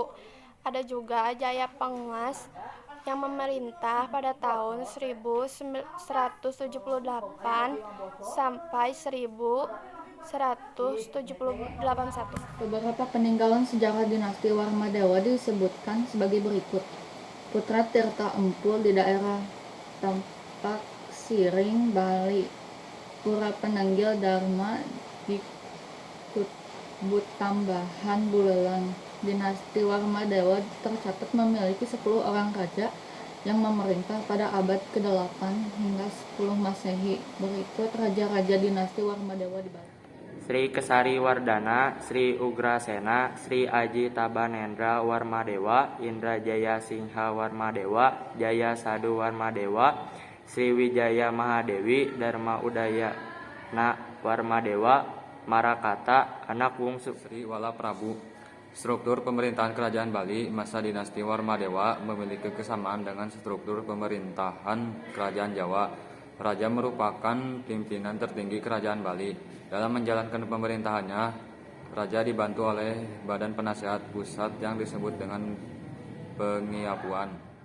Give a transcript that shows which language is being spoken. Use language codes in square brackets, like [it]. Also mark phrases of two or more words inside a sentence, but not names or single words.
[id] Ada juga Jaya Penguas yang memerintah pada tahun 1178 sampai 1171. Beberapa peninggalan sejarah dinasti Warmadewa disebutkan sebagai berikut. Putra Tirta Empul di daerah Tampak Siring, Bali. Pura Penanggil Dharma di Kutbut Tambahan, Buleleng. Dinasti Warmadewa tercatat memiliki 10 orang raja yang memerintah pada abad ke-8 hingga 10 Masehi. Berikut raja-raja dinasti Warmadewa di Bali. Sri Kesari Wardana, Sri Ugrasena, Sri Aji Tabanendra Warmadewa, Indra Jaya Singha Warmadewa, Jaya Sadu Warmadewa, Sri Wijaya Mahadewi, Dharma Udayana Warmadewa, Marakata, anak bungsu Sri Wala Prabu. Struktur pemerintahan Kerajaan Bali masa dinasti Warmadewa memiliki kesamaan dengan struktur pemerintahan Kerajaan Jawa. Raja merupakan pimpinan tertinggi Kerajaan Bali. Dalam menjalankan pemerintahannya, Raja dibantu oleh Badan Penasehat Pusat yang disebut dengan Pengiapuan.